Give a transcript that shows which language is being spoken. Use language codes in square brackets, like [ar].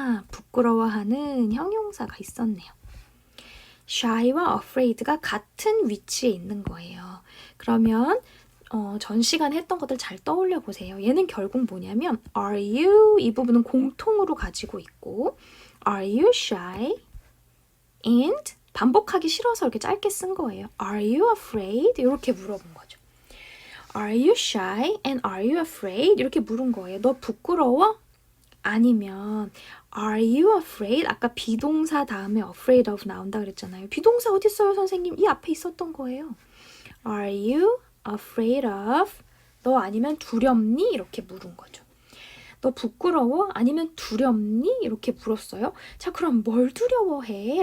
[ko] 부끄러워하는 형용사가 있었네요. shy와 afraid가 같은 위치에 있는 거예요. 그러면 전 시간에 했던 것들 잘 떠올려 보세요. 얘는 결국 뭐냐면 are you 이 부분은 공통으로 가지고 있고 [en] are you shy and [ko] 반복하기 싫어서 이렇게 짧게 쓴 거예요. [en] Are you afraid? [ko] 이렇게 물어본 거죠. [en] Are you shy and are you afraid? [ko] 이렇게 물은 거예요. 너 부끄러워? 아니면 [en] Are you afraid? [ko] 아까 비동사 다음에 afraid of 나온다 그랬잖아요. 비동사 어디 있어요, 선생님? 이 앞에 있었던 거예요. [en] Are you afraid of? [ko] 너 아니면 두렵니? 이렇게 물은 거죠. 너 부끄러워? 아니면 두렵니? 이렇게 물었어요. 자, 그럼 뭘 두려워해?